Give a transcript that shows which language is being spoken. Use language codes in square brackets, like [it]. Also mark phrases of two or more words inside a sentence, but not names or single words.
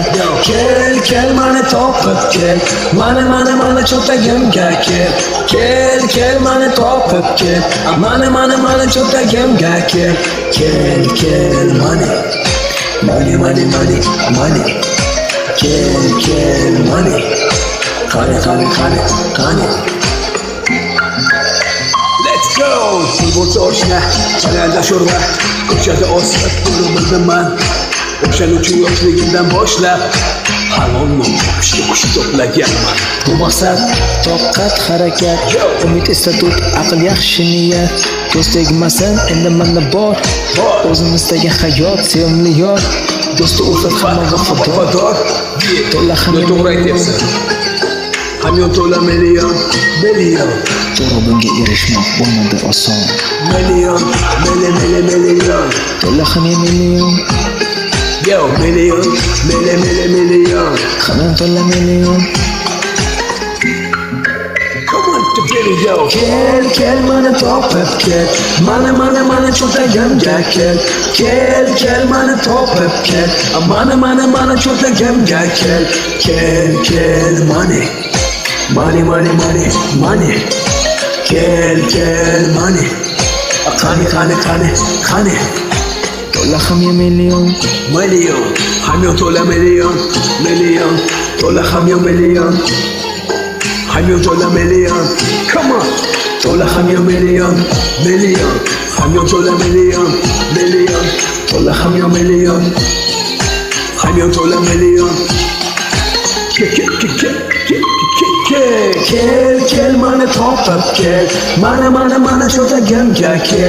[uz] Kel mani topib kel, mani cho'tagimga kel. Kel mani topib kel, mani cho'tagimga kel. Kel mani. Kel mani. Qani. [en] Let's go! [uz] Pul bo'lsa oshna, chanalda sho'rva, ko'chada osib pulimizni o'shaning uchun yoshligimdan boshlab halol non topishga kuch to'plaganman. Bu maqsad, toqat, harakat, umid, istatut, aql, yaxshi niyat. Do'st tegmasin, endi menda bor. O'zimizdagi hayot, sevimli yor. Do'sti ulfat hamma vafodor. To'la hamyon to'g'ri aytyapsan. Hamyon to'la million. To'g'ri bunga erishmoq bo'lmadi oson. Million. To'la hamyon million. Yo, million. Hamyon to'la million. [en] Come on, to get it, yo. [uz] Kel mani topib kel, mani cho'tagimga kel. Kel mani topib kel, mani cho'tagimga kel. Kel mani. Kel mani. Qani. To'la hamyon million. Hamyon to'la million. To'la hamyon million. Hamyon to'la million. [en] Come on. [uz] To'la hamyon million. Hamyon to'la million. To'la hamyon million. Hamyon to'la million. Kel mani topib kel, mani cho'tagimga kel.